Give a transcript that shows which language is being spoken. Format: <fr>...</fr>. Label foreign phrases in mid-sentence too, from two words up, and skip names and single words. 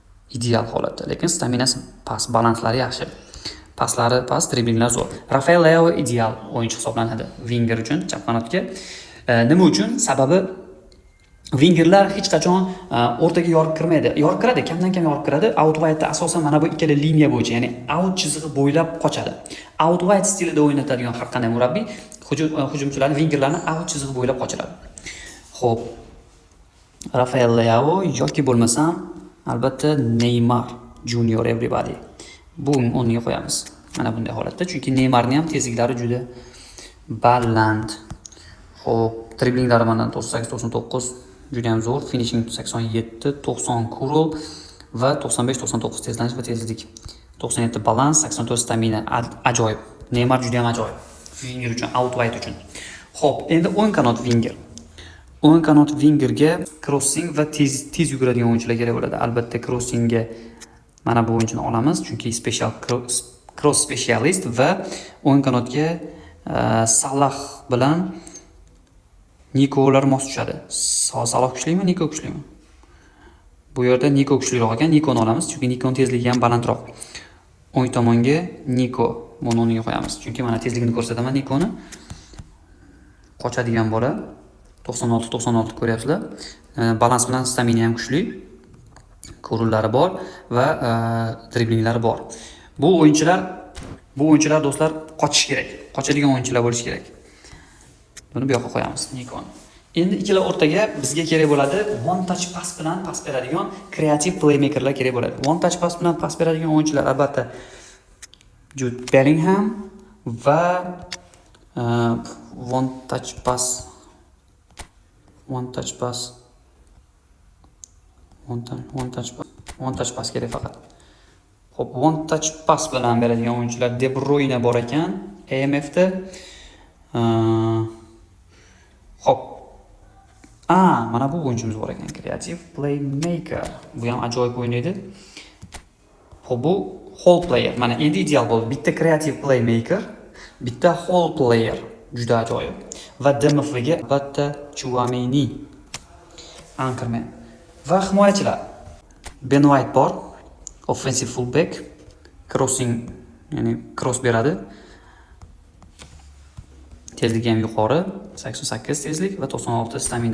<uz>ideal holatda, lekin staminasi past, balanslari yaxshi. Paslari past, driblinglar zo'r. Rafael Leao ideal o'yinchi hisoblanadi winger uchun chap qanotga. Nima uchun? Sababi wingerlar hech qachon o'rtaga yorib kirmaydi. Yorib kiradi, kamdan kam yorib kiradi.</uz> <en>Out wide'da</en> <uz>asosan mana bu ikkala liniya bo'yicha, ya'ni out chizig'i bo'ylab qochadi.</uz> <en>Out wide</en> <uz>stilida o'ynatadigan har qanday murabbiy hujumchilarni, wingerlarni out chizig'i bo'ylab qochiradi. Xo'p. Rafael Leao yoki bo'lmasam albatta Neymar Junior everybody. Bu o'rniga qo'yamiz. Mana bunday holatda, chunki Neymarning ham tezliklari juda baland. Xo'p, driblinglari mana 98-99 juda ham zo'r, finishing 87-90 kurl va 95-99 tezlanish va tezlik. 97 balans, 84 stamina. Ajoyib. Neymar juda ham ajoyib. Winger uchun,</uz> <en>out wide</en> <uz>uchun. Xo'p, endi o'ng kanot winger. O'ng kanot wingerga crossing va tez yuguradigan o'yinchilar kerak bo'ladi. Albatta crossingga mana bu o'yinchini olamiz, chunki</uz> <en>special cross specialist</en> <uz>va o'ng kanotga Salah bilan Nikolar mos tushadi. Salah kuchlimi, Niko kuchlimi? Bu yerda Niko kuchliroq ekan, Nikoni olamiz, chunki Nikon tezligi ham balandroq. O'ng tomonga Niko o'rniga qo'yamiz, chunki mana tezligini ko'rsataman Nikoni. Qochadigan bola 96 ko'ryapsizlar. Balans bilan stamina ham kuchli. Ko'rullari bor va driblinglari bor. Bu o'yinchilar do'stlar qochish kerak. Qochadigan o'yinchilar bo'lish kerak. Buni bu yoqqa qo'yamiz, Nikon. Endi ikkala o'rtaga bizga kerak bo'ladi</uz> <en>one touch pass</en> <uz>bilan pas beradigan kreativ playmakerlar kerak bo'ladi.</uz> <en>One touch pass</en> <uz>bilan pas beradigan o'yinchilar albatta Jude Bellingham va</uz> <en>one touch pass</en> <uz>kerak faqat. Xo'p,</uz> <en>one touch pass</en> <uz>bilan beradigan o'yinchilar De Bruyne bor ekan, AMF da. Xo'p. Mana bu o'yinchimiz bor ekan, kreativ playmaker. Bu ham ajoyib o'ynaydi. Xo'p, bu</uz> <en>whole player.</en> <uz>Mana endi ideal bo'ldi. Bitta kreativ playmaker, bitta</uz> <en>whole player.</en> <uz>Juda ajoyib. Va DMFga albatta Chouameni, Anchorman. Va himoyachilar. Ben White bor,</uz> <en>offensive fullback,</en> <uz>crossing, ya'ni cross beradi. Tezligi ham yuqori, 88 tezlik va 96 stamina.</uz>